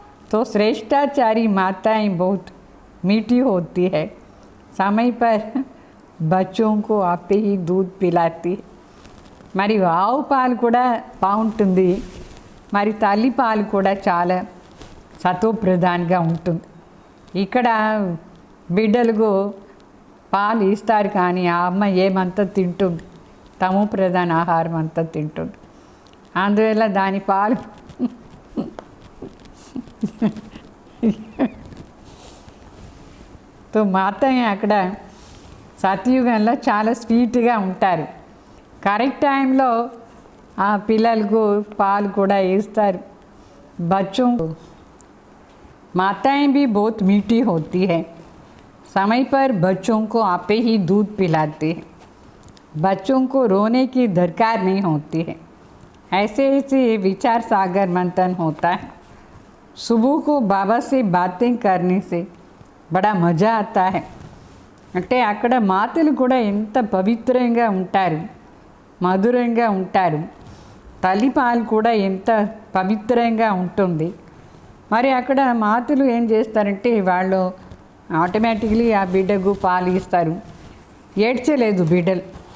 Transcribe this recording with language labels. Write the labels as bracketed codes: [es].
[hi] तो श्रेष्ठाचारी माताएं बहुत मीठी होती है, समय पर बच्चों को आपे ही दूध पिलाती है. [te] మరి ఆవు పాలు కూడా బాగుంటుంది, మరి తల్లి పాలు కూడా చాలా సత్వప్రధానంగా ఉంటుంది. ఇక్కడ బిడ్డలకు పాలు ఇస్తారు కానీ ఆ అమ్మ ఏమంతా తింటుంది, తమో ప్రధాన ఆహారం అంతా తింటుంది. అందువల్ల దాని పాలు తో మాత అక్కడ సత్యుగంలో చాలా స్వీట్గా ఉంటారు. కరెక్ట్ టైంలో ఆ పిల్లలకు పాలు కూడా ఇస్తారు. [hi] बच्चों माताएं भी बहुत मीठी होती है, समय पर बच्चों को आपे ही दूध पिलाते हैं, बच्चों को रोने की दरकार नहीं होती है. ऐसे ऐसे विचार सागर मंथन होता है. सुबह को बाबा से बातें करने से बड़ा मज़ा आता है. [te] అంటే అక్కడ మాతలు కూడా ఎంత పవిత్రంగా ఉంటారు, మధురంగా ఉంటారు. తల్లిపాలు కూడా ఎంత పవిత్రంగా ఉంటుంది. మరి అక్కడ మాతలు ఏం చేస్తారంటే వాళ్ళు ఆటోమేటిక్లీ ఆ బిడ్డకు పాలు ఇస్తారు. ఏడ్చలేదు బిడ్డలు.